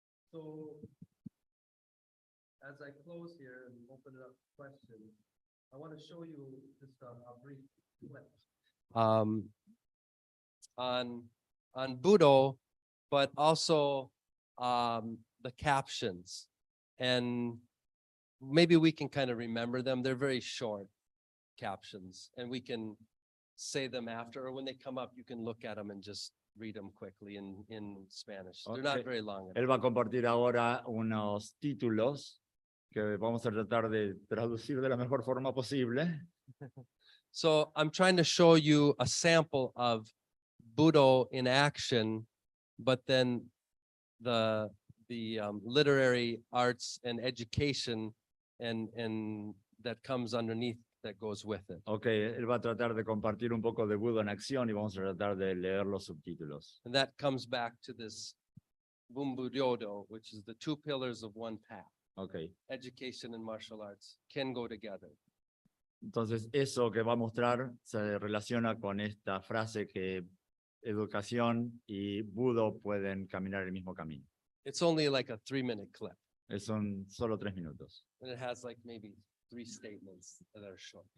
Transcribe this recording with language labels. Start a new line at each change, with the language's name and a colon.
English: So, as I close here and open it up to questions, I want to show you just a brief clip. On Budo, but also the captions. And maybe we can kind of remember them. They're very short captions, and we can say them after, or when they come up, you can look at them and just read them quickly in Spanish. They're not Okay. very long.
Spanish: Él va a compartir ahora unos títulos que vamos a tratar de traducir de la mejor forma posible.
English: So I'm trying to show you a sample of Budo in action, but then the literary arts and education and that comes underneath that goes with it.
Spanish: Ok, él va a tratar de compartir un poco de Budo en acción y vamos a tratar de leer los subtítulos.
English: And that comes back to this Bumbudyodo, which is the 2 pillars of one path.
Spanish: Ok,
English: Education and martial arts can go together.
Spanish: entonces eso que va a mostrar se relaciona con esta frase que educación y Budo pueden caminar el mismo camino.
English: It's only like a 3-minute clip,
Spanish: Son solo 3 minutos.
English: and it has like maybe 3 statements that are short.